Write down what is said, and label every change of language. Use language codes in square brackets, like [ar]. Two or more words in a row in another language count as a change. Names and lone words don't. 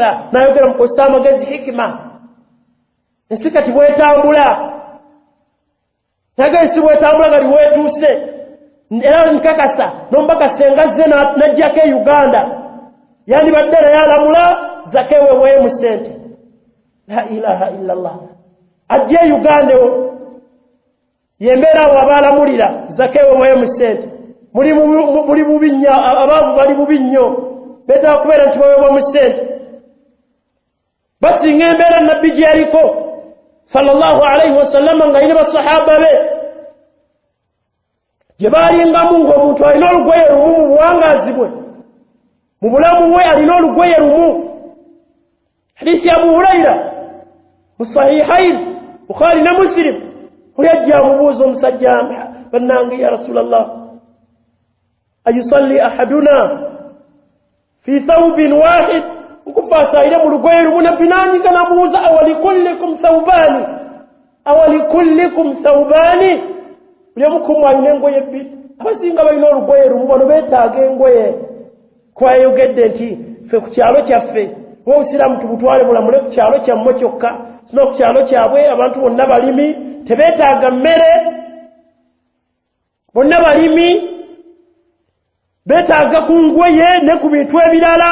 [lg] N'ayogera mukozesa amagezi hikima. Ensi kati bwetambula, naye ensi bwetambula gali weetuuse. Era nkakasa n'omubaka senga azze n'ajjako e Uganda yandibadde naye alamula Zakayo weeweemu ssente. [ar] لا إله إلا الله. [lg] Ajja e Uganda yembeera awo abaalamulira Zakayo weeweemu ssente. Muli bubi nnyo, abaavu bali bubi nnyo, beetaaga kubeera nti baweebwamu ssente. Basinga embeera nabbi gye yaliko [ar] صلى الله عليه وسلم [lg] ng'alina basahaba be gye baalingamu ng'omuntu alina olugoye lumu mu buwangaazi bwe, mu bulamu bwe alina olugoye lumu. Hadiisi ya Abu Hurayra mu Sahihayn Bukhari ne Muslim, oli ajja amubuuza omusajja, bannange [ar] يا رسول الله أيصلي أحدنا في ثوب واحد, [lg] nkufa asaayire mu lugoye lumu. Nabbi n'anyiga n'amubuuza, [ar] أولكلكم ثوبان أولكلكم ثوبان, [lg] buli omu ku mmwe alina engoye bbiri. Abasinga balina olugoye lumu, bano beetaaga engoye. Kuba yayogedde nti ffe ku kyalo kyaffe obusiraamu tubutwale bulamule ku kyalo kyammwe kyokka, sima ku kyalo kyabwe abantu bonna balimi, tebeetaaga mmere, bonna balimi, beetaaga ku ngoye ne ku bintu ebirala.